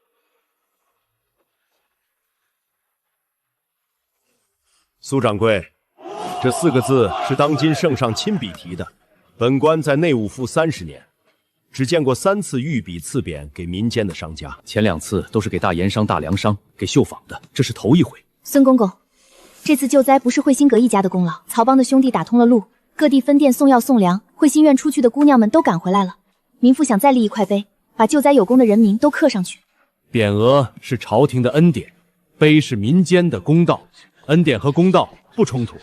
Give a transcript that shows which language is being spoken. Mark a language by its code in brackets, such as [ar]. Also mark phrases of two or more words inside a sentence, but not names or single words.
[zh] 蘇掌櫃，這4個字是當今聖上親筆題的。本官在內務府30年，只見過3次御筆賜匾給民間的商家，前2次都是給大鹽商、大糧商、給繡坊的，這是頭一回。孫公公，這次救災不是慧心閣一家的功勞，曹幫的兄弟打通了路，各地分店送藥送糧，慧心院出去的姑娘們都趕回來了。民婦想再立一塊碑，把救災有功的人名都刻上去。匾額是朝廷的恩典，碑是民間的公道，恩典和公道不衝突。